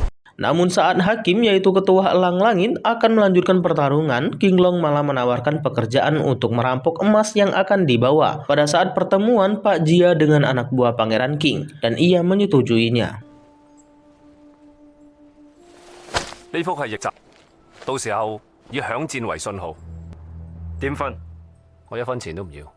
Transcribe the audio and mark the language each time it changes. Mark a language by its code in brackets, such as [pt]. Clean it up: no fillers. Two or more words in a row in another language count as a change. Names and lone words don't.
[id] Namun saat hakim yaitu ketua Elang Langit akan melanjutkan pertarungan, King Long malah menawarkan pekerjaan untuk merampok emas yang akan dibawa pada saat pertemuan Pak Jia dengan anak buah Pangeran King, dan ia menyetujuinya. [yue] 呢幅係逆襲，到時候以響箭為信號。點分？我一分錢都唔要。